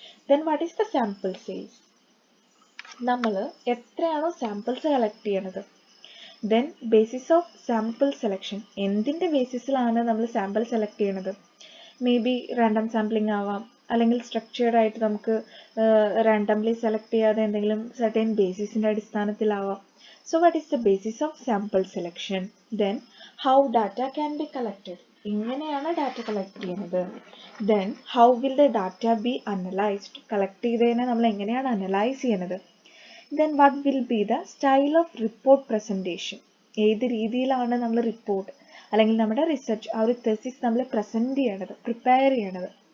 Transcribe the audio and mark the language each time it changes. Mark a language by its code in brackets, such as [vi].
[en] Then what is the sample size? [ml] നമ്മൾ എത്രയാണോ samples collect ചെയ്യണത്? [en] then basis of sample selection, [ml] എന്തിൻ്റെ ബേസിസിലാണ് നമ്മൾ സാമ്പിൾ സെലക്ട് ചെയ്യണത്? മേ ബി റാൻഡം സാമ്പിളിംഗ് ആവാം, അല്ലെങ്കിൽ സ്ട്രക്ചേർഡ് ആയിട്ട് നമുക്ക് റാൻഡംലി സെലക്ട് ചെയ്യാതെ എന്തെങ്കിലും certain ബേസിസിൻ്റെ അടിസ്ഥാനത്തിലാവാം. [en] So what is the basis of sample selection? Then how data can be collected? [ml] ഇങ്ങനെയാണ് ഡാറ്റ കളക്ട് ചെയ്യുന്നത്. [en] Then how will the data be analyzed? [ml] Collect ചെയ്തതിനെ നമ്മൾ എങ്ങനെയാണ് അനലൈസ് ചെയ്യുന്നത്? [en] Then what will be the style of report presentation? [ml] ഏത് രീതിയിലാണ് നമ്മൾ report അല്ലെങ്കിൽ നമ്മുടെ റിസർച്ച് ആ ഒരു തെസിസ് നമ്മൾ പ്രസൻറ്റ് ചെയ്യണത്, പ്രിപ്പയർ ചെയ്യണത്?